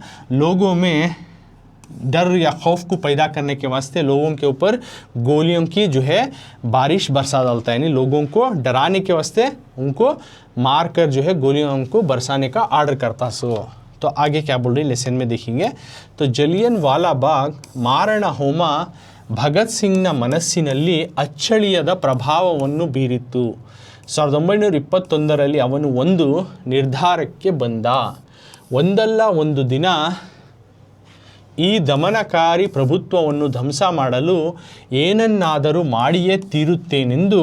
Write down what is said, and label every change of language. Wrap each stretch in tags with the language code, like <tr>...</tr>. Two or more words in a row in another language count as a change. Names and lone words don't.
<hi>लोगों में डर या खौफ को पैदा करने के वास्ते लोगों के ऊपर गोलियों की जो है बारिश बरसा डालता है, यानी लोगों को डराने के वास्ते उनको मार कर जो है गोलियों उनको बरसाने का आर्डर करता। तो आगे क्या बोल रही लेसन में देखेंगे।</hi> <kn>तो जलियनवाला बाग ಮಾರಣ ಹೋಮ ಭಗತ್ ಸಿಂಗ್ನ ಮನಸ್ಸಿನಲ್ಲಿ ಅಚ್ಚಳಿಯದ ಪ್ರಭಾವವನ್ನು ಬೀರಿತು. 1921ರಲ್ಲಿ ಅವನು ಒಂದು ನಿರ್ಧಾರಕ್ಕೆ ಬಂದ. ಒಂದಲ್ಲ ಒಂದು ದಿನ ಈ ದಮನಕಾರಿ ಪ್ರಭುತ್ವವನ್ನು ಧ್ವಂಸ ಮಾಡಲು ಏನನ್ನಾದರೂ ಮಾಡಿಯೇ ತೀರುತ್ತೇನೆಂದು.</kn>